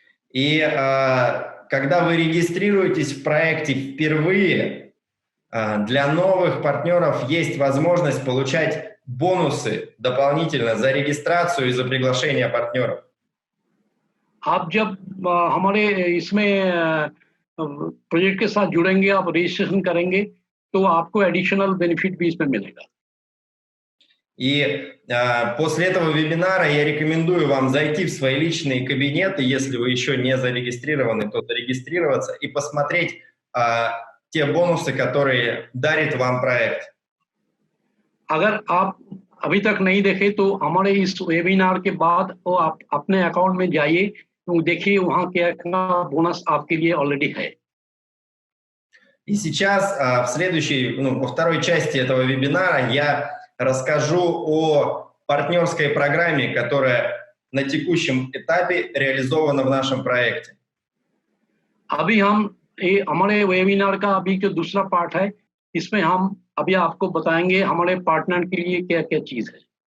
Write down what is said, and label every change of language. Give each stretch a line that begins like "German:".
Russian: И когда вы регистрируетесь в проекте впервые, для новых партнеров есть возможность получать бонусы дополнительно за регистрацию и за приглашение партнеров.
Hindi: आप जब हमारे इसमें प्रोजेक्ट के साथ जुड़ेंगे, आप रजिस्ट्रेशन करेंगे तो आपको एडिशनल बेनिफिट भी इसमें मिलेगा।
Russian: И после этого вебинара я рекомендую вам зайти в свои личные кабинеты, если вы еще не зарегистрированы, то зарегистрироваться и посмотреть те бонусы, которые дарит вам проект.
Hindi: अगर आप अभी तक नहीं देखे तो हमारे इस वेबिनार के बाद वो आप अपने अकाउंट में जाइए तो देखिए वहाँ क्या बोनस आपके लिए ऑलरेडी है।
Russian: И сейчас во второй части этого вебинара я расскажу о партнерской программе, которая на текущем этапе реализовано в нашем проекте?
Hindi: अभी हम हमारे वेबिनार का अभी जो दूसरा पार्ट है, इसमें हम अभी आपको बताएंगे हमारे पार्टनर के लिए क्या क्या चीज़ है।